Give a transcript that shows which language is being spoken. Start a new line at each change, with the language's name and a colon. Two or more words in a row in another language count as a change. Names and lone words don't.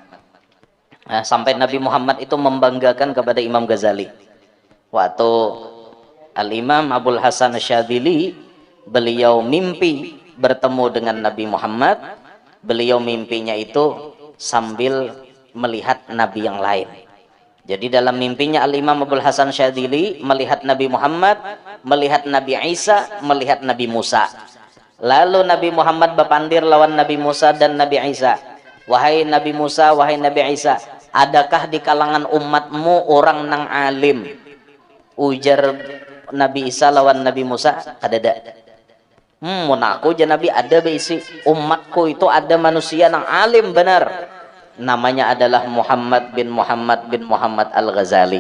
Indonesian: Nah, sampai Nabi Muhammad itu membanggakan kepada Imam Ghazali. Waktu Al-Imam Abul Hasan Syadzili, beliau mimpi bertemu dengan Nabi Muhammad. Beliau mimpinya itu sambil melihat Nabi yang lain. Jadi dalam mimpinya Al-Imam Abul Hasan Syadzili melihat Nabi Muhammad, melihat Nabi Isa, melihat Nabi Musa. Lalu Nabi Muhammad
Banjar: berpandir lawan
Indonesian: Nabi Musa dan Nabi Isa. Wahai Nabi Musa, wahai Nabi Isa, adakah di kalangan umatmu orang nang alim?
Banjar: Ujar Nabi Isa lawan Nabi Musa, ada. Mun aku je Nabi ada beisi. Umatku itu ada manusia nang alim benar.
Indonesian: Namanya adalah Muhammad bin Muhammad Al-Ghazali.